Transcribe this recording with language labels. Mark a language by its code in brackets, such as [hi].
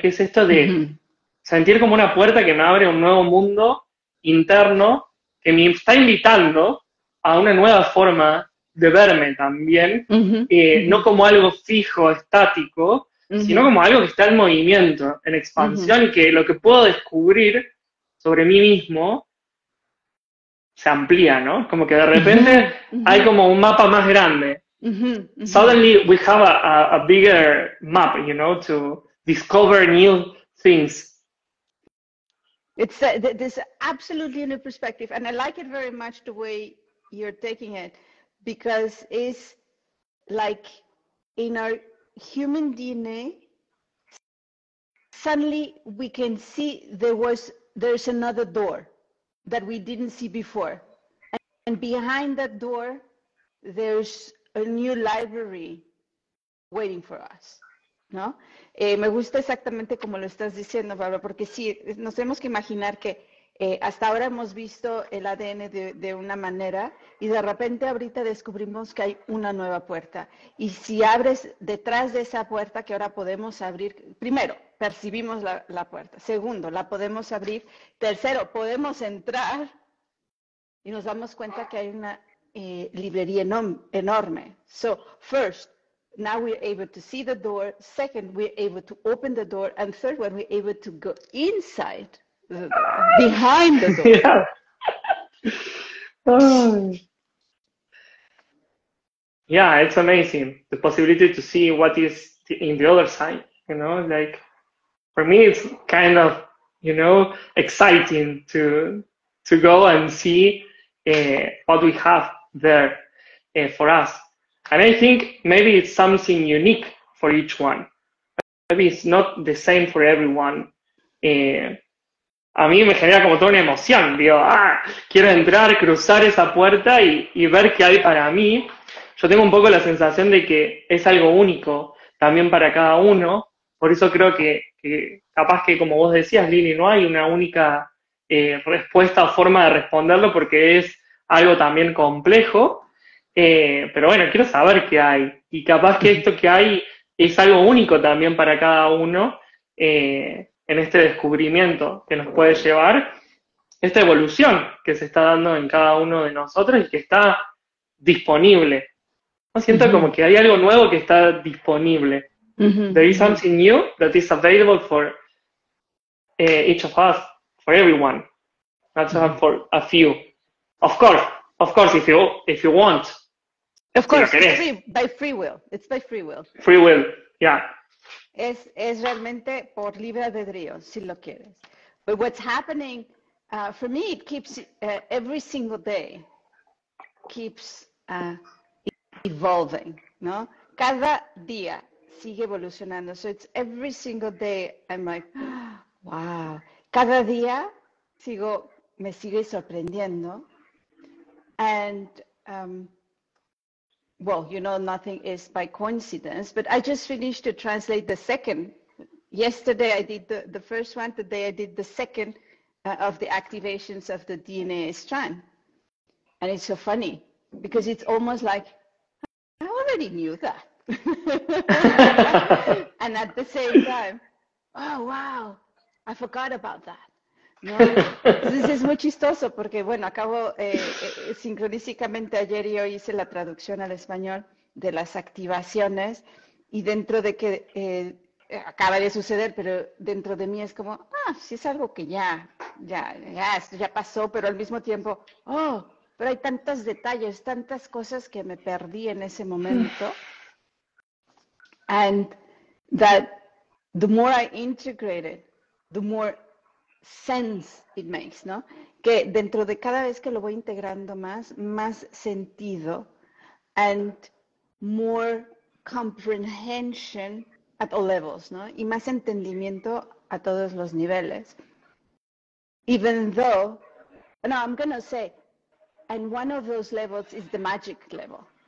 [es] Que es esto de sentir como una puerta que me abre un nuevo mundo interno que me está invitando a una nueva forma de verme también, no como algo fijo, estático, sino como algo que está en movimiento, en expansión, y que lo que puedo descubrir sobre mí mismo se amplía, ¿no? Como que de repente hay como un mapa más grande. [en] Suddenly we have a bigger map, you know, to discover new things. It's there's absolutely a new perspective, and I like it very much the way you're taking it, because it's like in our human DNA, suddenly we can see there's another door that we didn't see before, and behind that door there's a new library waiting for us, ¿no? [es] Me gusta exactamente como lo estás diciendo, Pablo, porque sí, nos tenemos que imaginar que hasta ahora hemos visto el ADN de una manera, y de repente ahorita descubrimos que hay una nueva puerta. Y si abres detrás de esa puerta que ahora podemos abrir, primero, percibimos la puerta. Segundo, la podemos abrir. Tercero, podemos entrar y nos damos cuenta que hay una librería enorme. [en] So, first, now we're able to see the door. Second, we're able to open the door. And third, when we're able to go inside the door, behind the door. Yeah. Oh. Yeah, it's amazing. The possibility to see what is in the other side, you know, like for me, it's kind of, you know, exciting to go and see what we have there for us. And I think maybe it's something unique for each one. Maybe it's not the same for everyone. [es] A mí me genera como toda una emoción. Digo, quiero entrar, cruzar esa puerta y ver qué hay para mí. Yo tengo un poco la sensación de que es algo único también para cada uno. Por eso creo que capaz que, como vos decías, Lili, no hay una única respuesta o forma de responderlo, porque es algo también complejo. Pero bueno, quiero saber qué hay. Y capaz que esto que hay es algo único también para cada uno, en este descubrimiento que nos puede llevar, esta evolución que se está dando en cada uno de nosotros y que está disponible. ¿No? Siento como que hay algo nuevo que está disponible. [en] There is something new that is available for each of us, for everyone, not just for a few. Of course, if you want. Of course, [es] si [en] it's by free will. It's by free will. Free will, yeah. [es] Es realmente por libre albedrío, si lo quieres. [en] But what's happening, for me, it keeps every single day keeps evolving, ¿no? [es] Cada día sigue evolucionando. [en] So it's every single day I'm like, Wow. [es] Cada día me sigue sorprendiendo. [en] And, well, you know, nothing is by coincidence, but I just finished to translate the second. Yesterday I did the first one, today I did the second of the activations of the DNA strand. And it's so funny because it's almost like, I already knew that. And at the same time, oh, wow, I forgot about that. [es] ¿No? Entonces es muy chistoso porque, bueno, acabo sincronísticamente ayer y hoy hice la traducción al español de las activaciones y dentro de que acaba de suceder, pero dentro de mí es como, sí es algo que esto ya pasó, pero al mismo tiempo, pero hay tantos detalles, tantas cosas que me perdí en ese momento. [en] And that the more I integrate it, the more sense it makes, ¿no? [es] Que dentro de cada vez que lo voy integrando más sentido [en] and more comprehension at all levels, [es] ¿no? Y más entendimiento a todos los niveles. [en] Even though, no, I'm going to say, and one of those levels is the magic level.